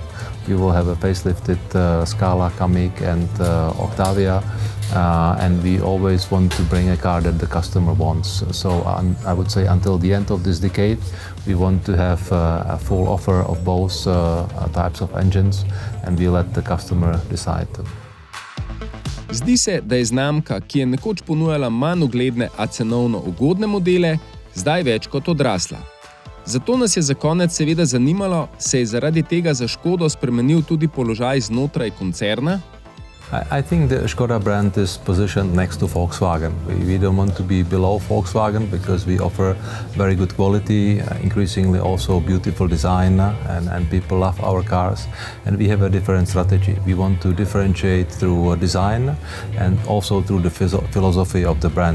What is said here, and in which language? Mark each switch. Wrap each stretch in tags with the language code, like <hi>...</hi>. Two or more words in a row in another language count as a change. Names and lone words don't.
<en>We will have a facelifted Scala, Kamiq and Octavia. And we always want to bring a car that the customer wants. So I would say until the end of this decade, we want to have a full offer of both types of engines, and we let the customer decide.</en> <sl>Zdi se, da je znamka, ki je nekoč ponujala manj ugledne, a cenovno ugodne modele, zdaj več kot odrasla. Zato nas je za konec seveda zanimalo, se je zaradi tega za Škodo spremenil tudi položaj znotraj koncerna?</sl> <en>I think the Škoda brand is positioned next to Volkswagen. We don't want to be below Volkswagen because we offer very good quality, increasingly also beautiful design, and people love our cars. And we have a different strategy. We want to differentiate through design and also through the philosophy of the brand.</en>